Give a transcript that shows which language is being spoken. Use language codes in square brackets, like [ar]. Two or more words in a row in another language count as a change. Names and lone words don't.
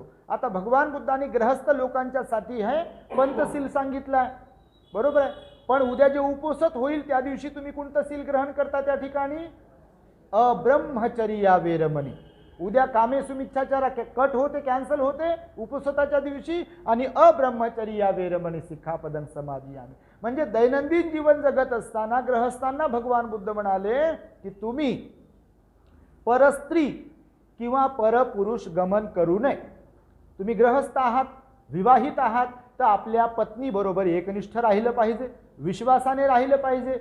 [mr] आता भगवान बुद्धांनी गृहस्थ लोकांच्यासाठी हे पंचशील सांगितलंय, बरोबर आहे. पण उद्या जे उपोषित होईल त्या दिवशी तुम्ही कोणतं सील ग्रहण करता? त्या ठिकाणी [pi] अब्रह्मचर्या वेरमणी. [mr] उद्या [pi] कामेसु मिथ्याचारा [mr] कट होते, कॅन्सल होते उपोषिताच्या दिवशी, आणि [pi] अब्रह्मचर्या वेरमणी सिक्खापदं समादियामि. [mr] म्हणजे दैनंदिन जीवन जगत असताना गृहस्थांना भगवान बुद्ध म्हणाले की तुम्ही परस्त्री किंवा परपुरुष गमन करू नये. तुम्ही गृहस्थ आहात, विवाहित आहात, तर आपल्या पत्नी बरोबर एकनिष्ठ राहिलं पाहिजे, विश्वासाने राहिलं पाहिजे.